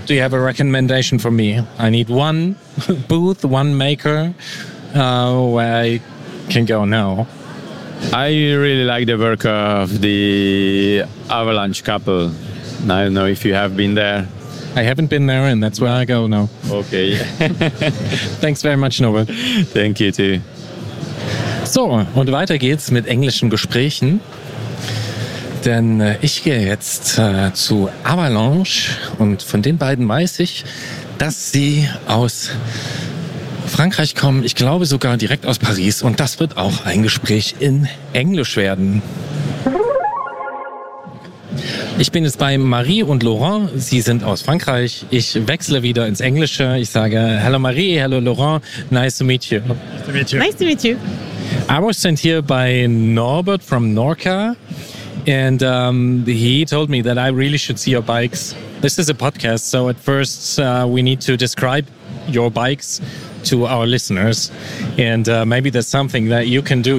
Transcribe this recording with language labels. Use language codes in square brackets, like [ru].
[en] Do you have a recommendation for me? I need one booth, one maker where I can go now. I really like the work of the Avalanche couple. I don't know if you have been there. I haven't been there, and that's where I go now. Okay. Thanks very much, Norbert. Thank you too. [de] So, und weiter geht's mit englischen Gesprächen. Denn ich gehe jetzt zu Avalanche, und von den beiden weiß ich, dass sie aus Frankreich kommen, ich glaube sogar direkt aus Paris, und das wird auch ein Gespräch in Englisch werden. Ich bin jetzt bei Marie und Laurent, sie sind aus Frankreich. Ich wechsle wieder ins Englische. Ich sage, [en] hello Marie, hello Laurent, nice to meet you. Nice to meet you. Nice to meet you. I was sent here by Norbert from Norca, and he told me that I really should see your bikes. This is a podcast, so at first we need to describe your bikes to our listeners, and maybe there's something that you can do.